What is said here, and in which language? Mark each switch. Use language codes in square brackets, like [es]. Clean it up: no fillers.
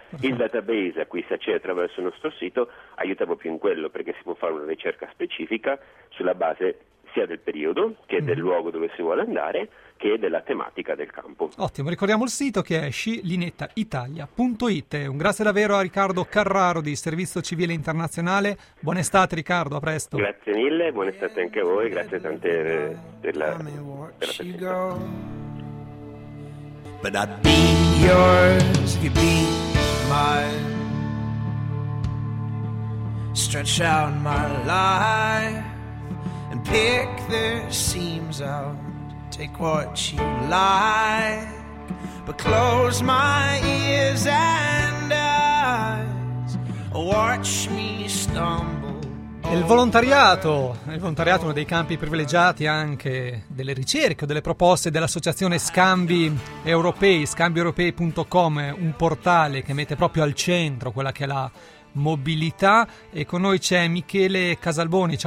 [it] Il database a cui si accede attraverso il nostro sito aiuta proprio in quello, perché si può fare una ricerca specifica sulla base sia del periodo che del luogo dove si vuole andare che della tematica del campo. Ottimo, ricordiamo il sito che è scilinettaitalia.it. Un grazie davvero a Riccardo Carraro di Servizio Civile Internazionale. Buona estate Riccardo, a presto. Grazie mille, buona estate anche a voi, grazie tante della presenza. [en] But I'd be yours if you'd be mine. Stretch out my life and pick the seams out. Take what you like, but close my ears and eyes. Watch me stumble. [it] Il volontariato è uno dei campi privilegiati anche delle ricerche, delle proposte dell'associazione Scambi Europei, scambieuropei.com, un portale che mette proprio al centro quella che è la mobilità, e con noi c'è Michele Casalboni.